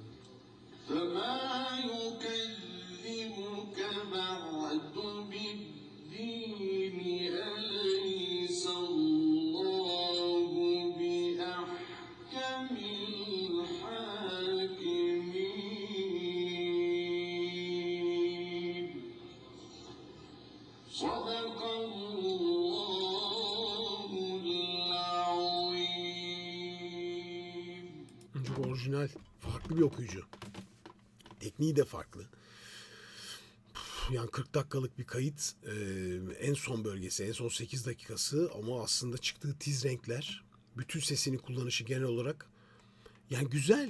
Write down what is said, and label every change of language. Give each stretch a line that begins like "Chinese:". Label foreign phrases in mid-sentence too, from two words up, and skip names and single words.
Arabic: فما يكذبك بعد بالدين أليس الله بأحكم الحاكمين صدق الله العظيم.
Turkish: Çok orijinal. Farklı bir okuyucu. Tekniği de farklı. Yani 40 dakikalık bir kayıt. En son bölgesi, en son 8 dakikası ama aslında çıktığı tiz renkler, bütün sesini kullanışı genel olarak yani güzel.